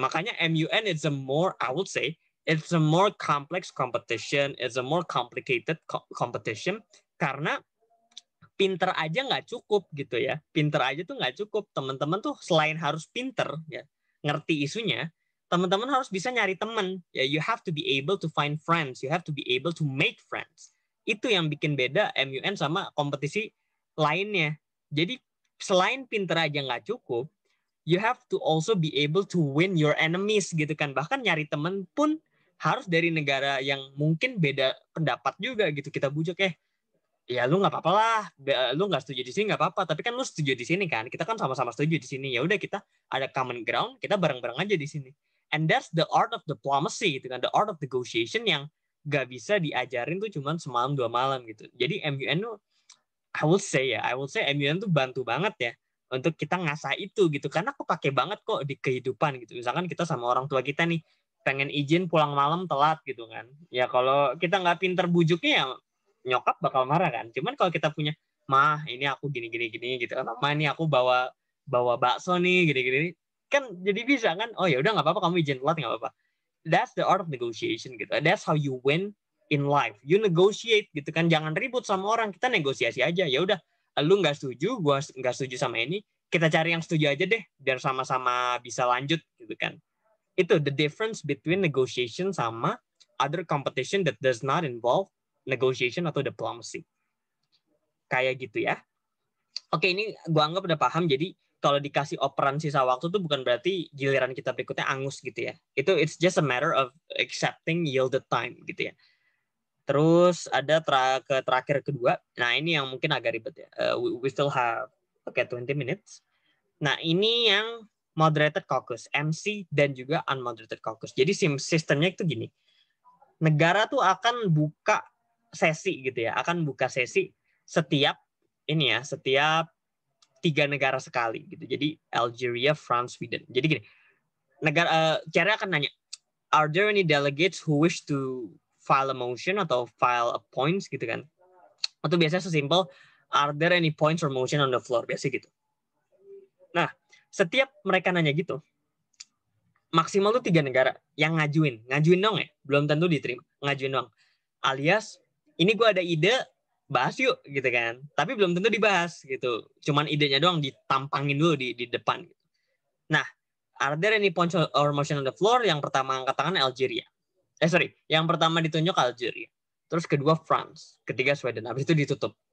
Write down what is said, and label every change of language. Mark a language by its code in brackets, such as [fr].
[id] Makanya MUN [en] it's a more, I would say it's a more complex competition, it's a more complicated competition, [id] karena pinter aja nggak cukup gitu ya. Pinter aja tuh nggak cukup. Teman-teman tuh selain harus pinter ya, ngerti isunya, teman-teman harus bisa nyari teman. [en] Ya, you have to be able to find friends, you have to be able to make friends. [id] Itu yang bikin beda MUN sama kompetisi lainnya. Jadi selain pinter aja nggak cukup, [en] you have to also be able to win your enemies gitu kan. [id] Bahkan nyari temen pun harus dari negara yang mungkin beda pendapat juga gitu. Kita bujuk, ya lu nggak apa-apa lah, lu nggak setuju di sini nggak apa-apa, tapi kan lu setuju di sini kan, kita kan sama-sama setuju di sini, ya udah kita ada common ground, kita bareng-bareng aja di sini. [en] And that's the art of diplomacy [id] gitu kan, [en] the art of negotiation [id] yang nggak bisa diajarin tuh cuman semalam 2 malam gitu. Jadi MUN tuh I will say MUN tuh bantu banget ya untuk kita ngasah itu gitu, karena kepake banget kok di kehidupan gitu. Misalkan kita sama orang tua kita nih pengen izin pulang malam telat gitu kan, ya kalau kita nggak pinter bujuknya ya nyokap bakal marah kan. Cuman kalau kita punya, mah ini aku gini gitu kan, mah ini aku bawa bakso nih gini kan, jadi bisa kan, oh ya udah nggak apa-apa kamu izin telat nggak apa-apa. [en] That's the art of negotiation gitu. That's how you win in life. You negotiate [id] gitu kan, jangan ribut sama orang, kita negosiasi aja. Ya udah, lu nggak setuju, gua nggak setuju sama ini, kita cari yang setuju aja deh biar sama-sama bisa lanjut gitu kan. [en] Itu the difference between negotiation sama other competition that does not involve negotiation atau diplomacy. [id] Kayak gitu ya. Oke, ini gua anggap udah paham. Jadi kalau dikasih operan sisa waktu tuh bukan berarti giliran kita berikutnya angus gitu ya. [en] Itu it's just a matter of accepting yielded time gitu ya. [id] Terus ada terakhir kedua. Nah, ini yang mungkin agak ribet ya. [en] We still have 20 minutes. [id] Nah, ini yang moderated caucus, MC dan juga unmoderated caucus. Jadi sistemnya itu gini. Negara tuh akan buka sesi gitu ya, akan buka sesi setiap 3 negara sekali gitu. [en] Jadi Algeria, France, Sweden. [id] Jadi gini, cara akan nanya, [en] are there any delegates who wish to file a motion atau file a points gitu kan? [id] Atau biasanya sesimpel, [en] are there any points or motion on the floor, biasa gitu. [id] Nah, setiap mereka nanya gitu, maksimal tuh 3 negara yang ngajuin dong ya, belum tentu diterima, ngajuin dong. Alias, ini gue ada ide, bahas yuk gitu kan, tapi belum tentu dibahas gitu, cuman idenya doang ditampangin dulu di depan gitu. [en] Nah, are there any points or motion on the floor? [id] Yang pertama angkat tangan Algeria, yang pertama ditunjuk Algeria, terus kedua France, ketiga Sweden, habis itu ditutup.